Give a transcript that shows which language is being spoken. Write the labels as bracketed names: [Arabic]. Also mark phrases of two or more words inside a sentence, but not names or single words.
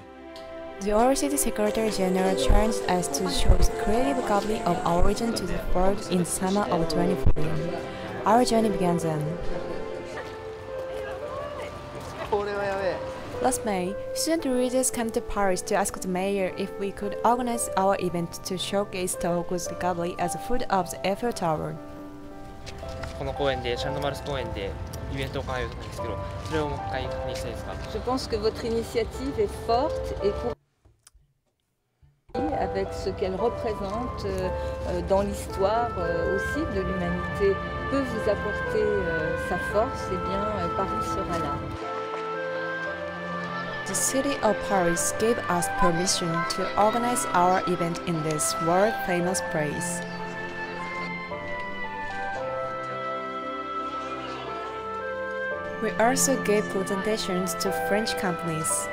[English] The OECD Secretary General challenged us to show the creative recovery of our region to the world in summer of 2014. Our journey began then. Last May, student leaders came to Paris to ask the mayor if we could organize our event to showcase Tohoku's recovery as a foot of the Eiffel Tower. [Japanese] この公園でシャンドマルス公園でイベントを考えると思うんですけど、それをもう一回確認したいですか。 [French] Je pense que votre initiative est forte et avec ce qu'elle représente dans l'histoire aussi de l'humanité peut vous apporter sa force, et bien Paris sera là. [English] The city of Paris gave us permission to organize our event in this world-famous place. We also gave presentations to French companies.